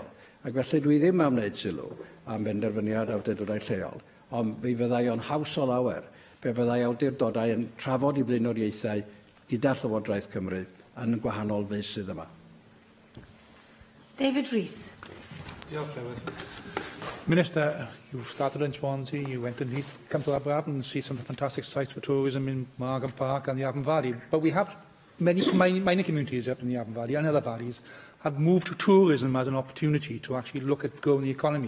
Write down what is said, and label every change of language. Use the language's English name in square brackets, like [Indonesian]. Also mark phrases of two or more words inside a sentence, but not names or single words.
[Welsh] Ac felly dwi ddim am wneud sylw am benderfyniad awdurdodau lleol, ond fe fyddai o'n haws o lawer pe fyddai awdurdodau yn trafod I blaenoriaethau gyda Llywodraeth Cymru yn gwahanol feysydd yma. [English] David Rees. Minister, you started in Swansea, you went to Neath, come to Aberystwyth and see some fantastic sites for tourism in Margam Park and the Avon Valley. But we have many mining communities up in the Avon Valley and other valleys have moved to tourism as an opportunity to actually look at growing the economy.